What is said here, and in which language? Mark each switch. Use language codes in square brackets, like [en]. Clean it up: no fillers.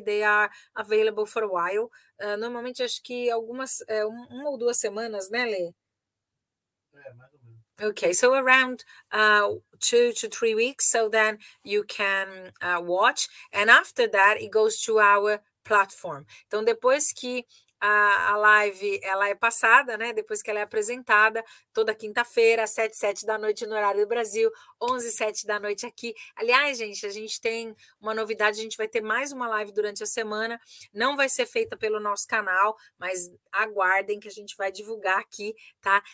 [en] They are available for a while. [pt] Normalmente acho que algumas, uma ou 2 semanas, né, Lê? Mais ou menos. [en] Okay, so around 2 to 3 weeks, so then you can watch, and after that it goes to our platform. [pt] Então, depois que a live ela é passada, né? Depois que ela é apresentada, toda quinta-feira, às 7 da noite no horário do Brasil, 11, 7 da noite aqui. Aliás, gente, a gente tem uma novidade, a gente vai ter mais uma live durante a semana. Não vai ser feita pelo nosso canal, mas aguardem que a gente vai divulgar aqui, tá?